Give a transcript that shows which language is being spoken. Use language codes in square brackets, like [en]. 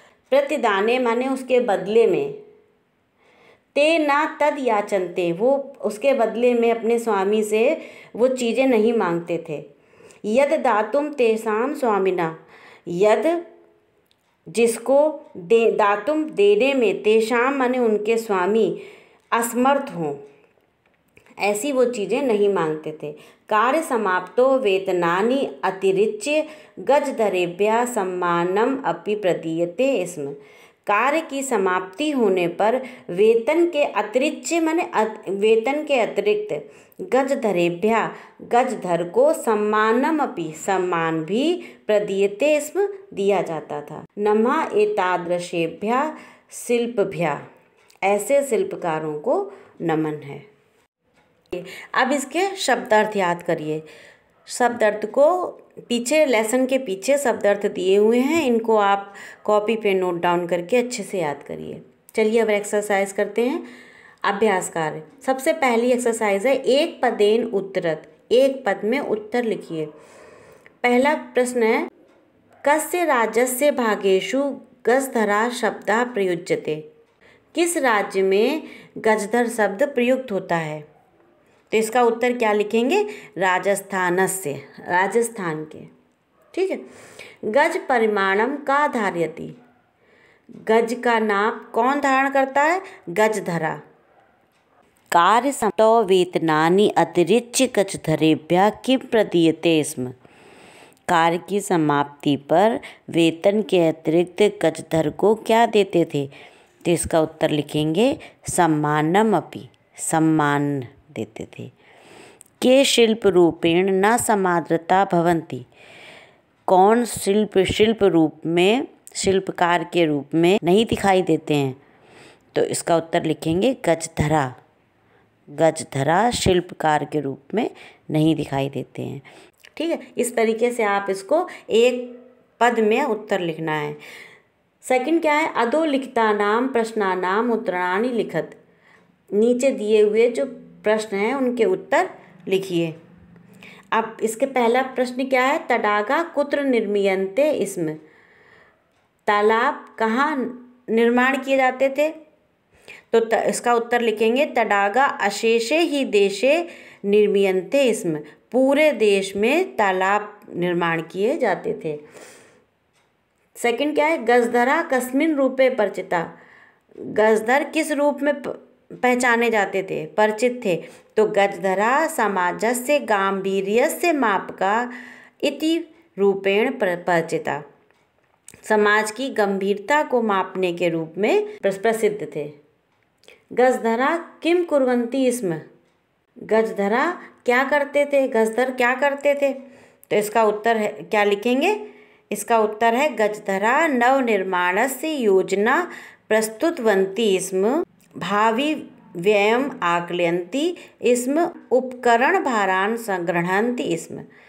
[hi] प्रतिदाने माने उसके बदले में, [sa] ते ना तद याचनते [hi] वो उसके बदले में अपने स्वामी से वो चीज़ें नहीं मांगते थे। [sa] यद दातुम [hi] तेषां स्वामिना, यद जिसको दे दातुम देने में, तेषां माने उनके स्वामी, असमर्थ हों, ऐसी वो चीज़ें नहीं मांगते थे। [sa] कार्य समाप्तो वेतनानि अतिरिच्य गजधरेभ्यः सम्मानम अपि प्रदीयते स्म। [hi] कार्य की समाप्ति होने पर वेतन के अतिरिक्त माने वेतन के अतिरिक्त गजधरेभ्यः गजधर को [sa] सम्मानम अपि [hi] सम्मान भी [sa] प्रदीयते स्म [hi] दिया जाता था। [sa] नमः एतादृशेभ्यः शिल्पभ्यः, [hi] ऐसे शिल्पकारों को नमन है। अब इसके शब्दार्थ याद करिए। शब्दार्थ को पीछे लेसन के पीछे शब्दार्थ दिए हुए हैं, इनको आप कॉपी पे नोट डाउन करके अच्छे से याद करिए। चलिए अब एक्सरसाइज करते हैं। अभ्यास कार्य। सबसे पहली एक्सरसाइज है [sa] एक पदेन उत्तरत, [hi] एक पद में उत्तर लिखिए। पहला प्रश्न है [sa] कस्य राज्यस्य भागेषु गजधरा शब्दः प्रयुज्यते। [hi] किस राज्य में गजधर शब्द प्रयुक्त होता है? तो इसका उत्तर क्या लिखेंगे? [sa] राजस्थानस्य, [hi] राजस्थान के। ठीक है। [sa] गज परिमाणम का धारयति, [hi] गज का नाप कौन धारण करता है? [sa] गजधरा। कार्य समाप्तो वेतनानि अतिरिच्य गजधरेभ्यः किम प्रदीयते स्म। [hi] कार्य की समाप्ति पर वेतन के अतिरिक्त गजधर को क्या देते थे? तो इसका उत्तर लिखेंगे [sa] सम्मानम अपि, [hi] सम्मान देते थे। [sa] के शिल्प रूपेण न समादृता भवन्ति। [hi] कौन शिल्प रूप में, शिल्पकार के रूप में नहीं दिखाई देते हैं? तो इसका उत्तर लिखेंगे गजधरा। गजधरा शिल्पकार के रूप में नहीं दिखाई देते हैं। ठीक है। इस तरीके से आप इसको एक पद में उत्तर लिखना है। सेकंड क्या है? [sa] अधोलिखितानां प्रश्नानां उत्तराणि लिखत। [hi] नीचे दिए हुए जो प्रश्न हैं उनके उत्तर लिखिए। अब इसके पहला प्रश्न क्या है? [sa] तडागा कुत्र निर्मीयन्ते स्म। [hi] तालाब कहाँ निर्माण किए जाते थे? तो इसका उत्तर लिखेंगे [sa] तडागा अशेषे ही देशे निर्मीयन्ते स्म। [hi] पूरे देश में तालाब निर्माण किए जाते थे। सेकंड क्या है? [sa] गजधरा कस्मिन् रूपे परिचिता। [hi] गजधर किस रूप में पहचाने जाते थे, परिचित थे? [sa] तो गजधरा समाजस्य गांभीर्यस्य मापका इति रूपेण परिचिता। [hi] समाज की गंभीरता को मापने के रूप में प्रसिद्ध थे। [sa] गजधरा किम कुर्वन्ति स्म। [hi] गजधरा क्या करते थे? गजधर क्या करते थे? तो इसका उत्तर है, क्या लिखेंगे? इसका उत्तर है [sa] गजधरा नवनिर्माणस्य योजना प्रस्तुतवन्ति स्म, भावी व्ययम् आकलयन्ति स्म, उपकरण भारान् संगृह्णन्ति स्म।